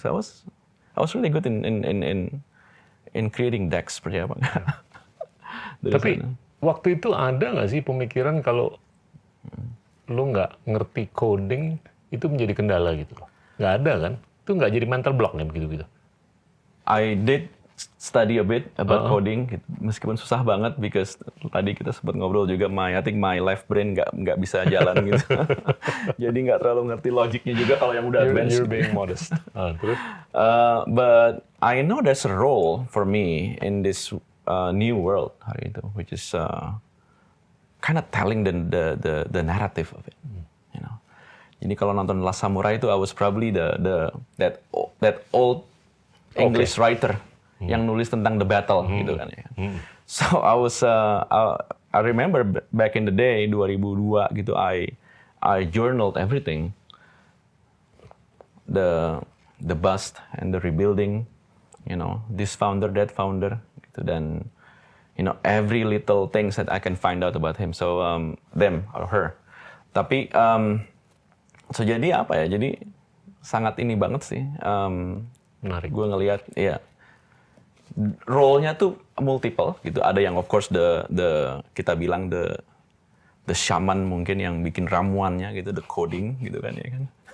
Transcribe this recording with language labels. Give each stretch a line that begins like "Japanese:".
English: So I was really good in creating decks
Indonesian: seperti apa. Tapi waktu itu ada nggak sih pemikiran kalau lu nggak ngerti coding itu menjadi kendala gitu loh? Nggak ada kan? Itu nggak jadi mental block nih begitu-gitu?
English: I did study a bit about coding,
Indonesian: meskipun susah banget
English: because
Indonesian: tadi kita sempat ngobrol juga,
English: I think my left brain
Indonesian: nggak bisa jalan gitu. Jadi nggak terlalu ngerti logiknya juga kalau yang udah advance.
English: You're being modest.
Indonesian: Terus?
English: But I know there's a role for me in this new world
Indonesian: hari itu,
English: which is kind of telling the narrative of it.
Indonesian: Jadi kalau nonton Last Samurai itu,
English: I was probably that old English writer
Indonesian: yang nulis tentang
English: the battle
Indonesian: gitu kan ya.
English: So I remember back in the day 2002 gitu, I journaled everything, the bust and the rebuilding, this founder, that founder, gitu. Dan every little things that I can find out about him, so them or her.
Indonesian: Tapi so jadi apa ya? Jadi sangat ini banget sih. Menarik. Gue ngelihat ya role-nya tuh multiple gitu. Ada yang
English: of course
Indonesian: the kita bilang the shaman mungkin yang bikin ramuannya gitu, the coding gitu kan ya kan.